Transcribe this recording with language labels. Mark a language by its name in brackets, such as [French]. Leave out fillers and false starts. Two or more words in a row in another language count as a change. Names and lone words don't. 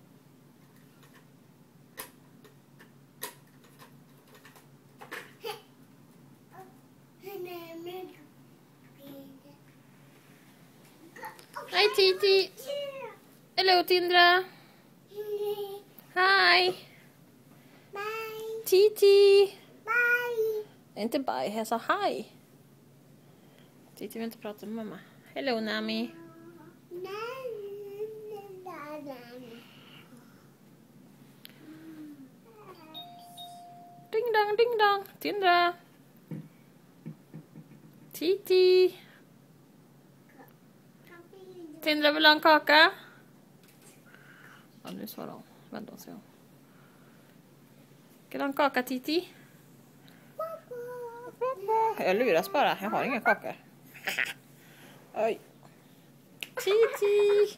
[Swedish] Hej Titi! [English] Hello Tindra! Hi! Bye. Titi! Bye. [Swedish] Inte bye, jag sa hi. Titi vill inte prata med mamma. [English] Hello Nami! Ding dong! Tindra! Titi! [Swedish] Tindra vill ha en kaka? Ja, nu svarar hon. Vänta och se. Ska du ha en kaka, Titi? Jag luras bara. Jag har inga kakor. Oj. Titi!